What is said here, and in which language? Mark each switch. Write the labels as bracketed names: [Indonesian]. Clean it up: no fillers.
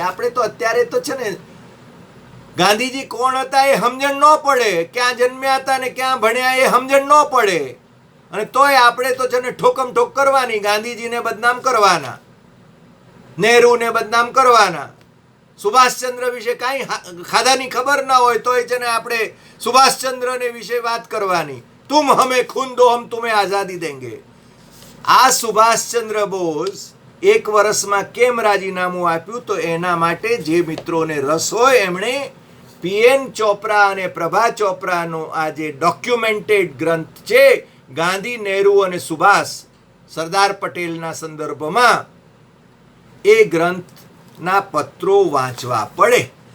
[Gujarati] આપણે તો અત્યારે તો છે ને ગાંધીજી કોણ હતા એ સમજણ ન પડે, ક્યાં જન્મ્યા હતા ને ક્યાં ભણ્યા એ સમજણ ન પડે, અને તોય આપણે તો છે ને ઠોકમ ઠોક કરવાની, ગાંધીજીને બદનામ કરવાના, નહેરુને બદનામ કરવાના. સુભાષચંદ્ર વિશે કાંઈ ખાધાની ખબર ના હોય તોય છે ને આપણે સુભાષચંદ્રને વિશે વાત કરવાની. [Hindi] तुम हमें खून दो हम तुम्हें आजादी देंगे. [Gujarati] આ સુભાષચંદ્ર બોઝ એક વર્ષમાં કેમ રાજીનામું આપ્યું? તો એના માટે જે મિત્રોને રસ હોય એમણે પીએન ચોપરા અને પ્રભા ચોપરાનો આ જે ડોક્યુમેન્ટેડ ગ્રંથ છે ગાંધી, નહેરુ અને સુભાષ સરદાર પટેલના સંદર્ભમાં, એ ગ્રંથના પત્રો વાંચવા પડે.